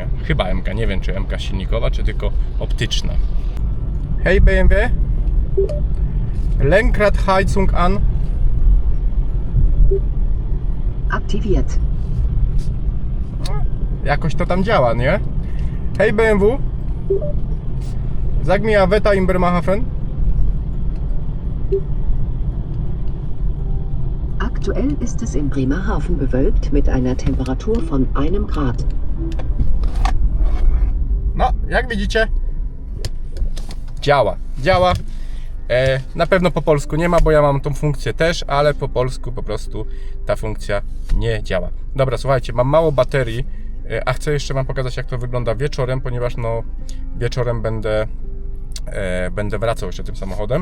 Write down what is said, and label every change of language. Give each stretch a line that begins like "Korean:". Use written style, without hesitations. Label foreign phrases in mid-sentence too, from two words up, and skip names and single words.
Polish: Chyba MK, nie wiem czy MK silnikowa, czy tylko optyczna.
German: Hej BMW, Lenkradheizung an. Aktiviert.
Polish: Jakoś to tam działa, nie? Hej BMW,
German: sag mir Wetter in Bremerhaven. Aktuell ist es in Bremerhaven bewölkt mit einer Temperatur von 1 Grad.
Polish: No, jak widzicie, działa. Na pewno po polsku nie ma, bo ja mam tą funkcję też, ale po polsku po prostu ta funkcja nie działa. Dobra, słuchajcie, mam mało baterii, a chcę jeszcze wam pokazać, jak to wygląda wieczorem, ponieważ no wieczorem będę wracał jeszcze tym samochodem.